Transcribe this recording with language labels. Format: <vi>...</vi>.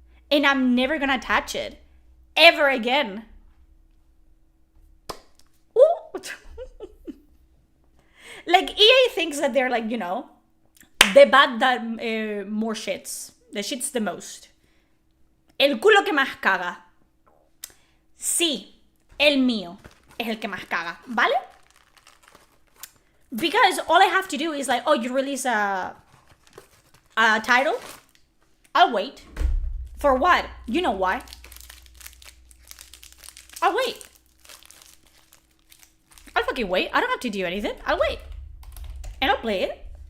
<en>And I'm never gonna touch it. Ever again. Ooh. Like, EA thinks that they're like, the bad that more shits. The shits the most.</en> <es>El culo que más caga. Sí, el mío es el que más caga, ¿vale?</es> <en>Because all I have to do is like, oh, you release a title? I'll wait. For what? You know why. I'll wait. I'll fucking wait. I don't have to do anything. I'll wait. And I'll play it.</en>